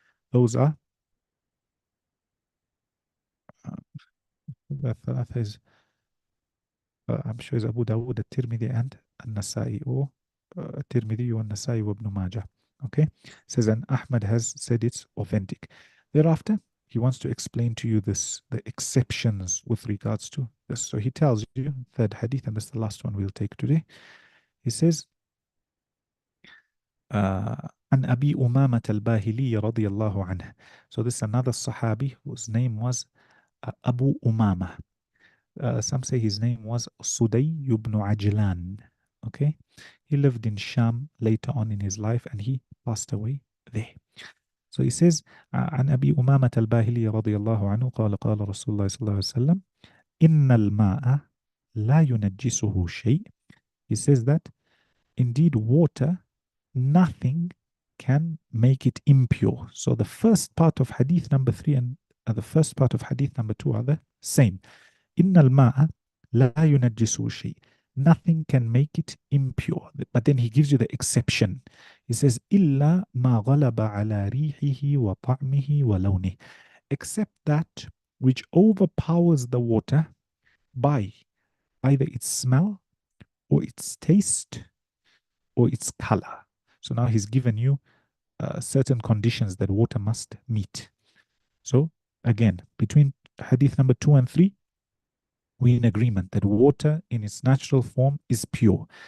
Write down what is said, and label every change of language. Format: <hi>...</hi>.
<en>Those are the ثلاثة is I'm sure is Abu Dawood, At-Tirmidhi, and An-Nasai, or At-Tirmidhi and Nasai wa Ibn Majah. Okay, says, and Ahmad has said it's authentic. Thereafter, he wants to explain to you the exceptions with regards to this. So he tells you, third hadith, and this is the last one we'll take today. He says,</en> <ar>عن أبي أمامة الباهلي رضي الله عنه.</ar> <en>So this is another Sahabi whose name was Abu Umama. Some say his name was Suday ibn Ajlan. Okay, he lived in Sham later on in his life and he passed away there. So he says</en> <ar>عن أبي أمامة الباهلي رضي الله عنه قال قال رسول الله صلى الله عليه وسلم إن الماء لا ينجسه شيء.</ar> <en>He says that indeed water, nothing can make it impure. So the first part of hadith number 3 and the first part of hadith number 2 are the same.</en> <ar>إن الماء لا ينجسه شيء.</ar> <en>Nothing can make it impure. But then he gives you the exception. He says</en> <ar>إلا ما غلب على ريحه وطعمه ولونه.</ar> <en>Except that which overpowers the water by either its smell or its taste or its color. So now he's given you certain conditions that water must meet. So again, between hadith number 2 and 3, we're in agreement that water in its natural form is pure.</en>